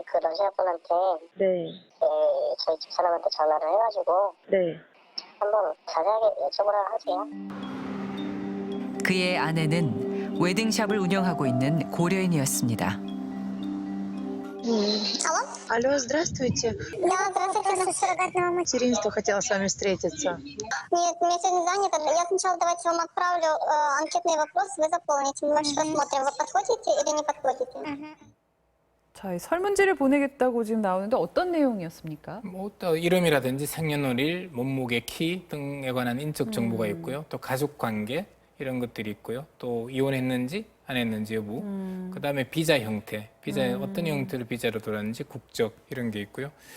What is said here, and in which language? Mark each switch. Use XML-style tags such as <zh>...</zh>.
<ko>그 러시아 분한테 네, 저희 집사람한테 전화를 해가지고 네. 한번 자세하게 여쭤보라 하세요. 그의 아내는 웨딩샵을 운영하고 있는 고려인이었습니다.</ko> <ru>Алло, здравствуйте. Да, здравствуйте, суррогатная мать. Материнство хотела с вами встретиться. Нет, у меня сегодня занято. Я сначала давайте вам отправлю анкетный вопрос, вы заполните. Мы посмотрим, вы подходите или не подходите.</ru> <ko>자, 이 설문지를 보내겠다고 지금 나오는데 어떤 내용이었습니까? 뭐 또 이름이라든지 생년월일, 몸무게, 키 등에 관한 인적 정보가 있고요. 또 가족 관계 이런 것들이 있고요. 또 이혼했는지 안 했는지 여부. 그다음에 비자 형태, 비자의 어떤 형태로 비자로 돌았는지 국적 이런 게 있고요.</ko>